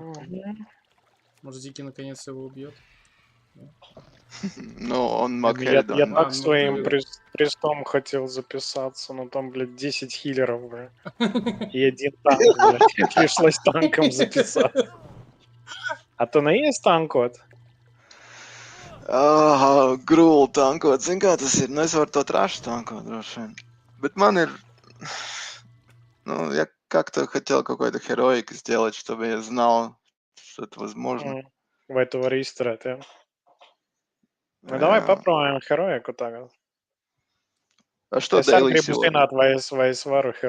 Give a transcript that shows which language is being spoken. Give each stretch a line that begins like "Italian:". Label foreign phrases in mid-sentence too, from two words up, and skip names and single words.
Russian: Может, Дикий наконец его убьет. Ну, он Я Макхеридан. так своим престом хотел записаться, но там, блядь, 10 хиллеров, блядь. И один танк, блядь. Пришлось танком записаться.
Latvian: А tu neies tankot? Grūli tankot, zin kā tas ir, nu es varu to trašu tankot droši vien. Bet man ir,
Russian: ну, я как-то хотел какой-то heroic сделать, чтобы я знал, что это возможно.
Latvian: Vai tu vari izturēt, jā? Nu,
Russian: давай попробуем
Latvian: heroiku tagad.
Russian: А что
Latvian: Es arī daily gribu
Russian: сегодня?
Latvian: zināt, vai es varu heroiku